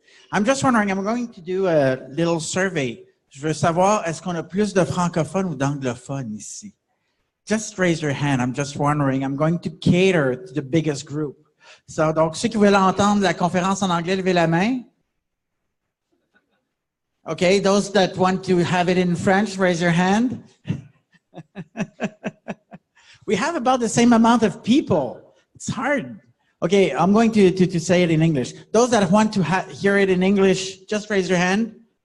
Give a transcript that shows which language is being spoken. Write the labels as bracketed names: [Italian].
[English] I'm just wondering, I'm going to do a little survey. [French] Je veux savoir, est-ce qu'on a plus de francophones ou d'anglophones ici? [English] Just raise your hand. I'm just wondering. I'm going to cater to the biggest group. [French] So, donc, ceux qui veulent entendre la conférence en anglais, levez la main. [English] Okay, those that want to have it in French, raise your hand. We have about the same amount of people. It's hard. Okay, I'm going to say it in English. Those that want to hear it in English, just raise your hand.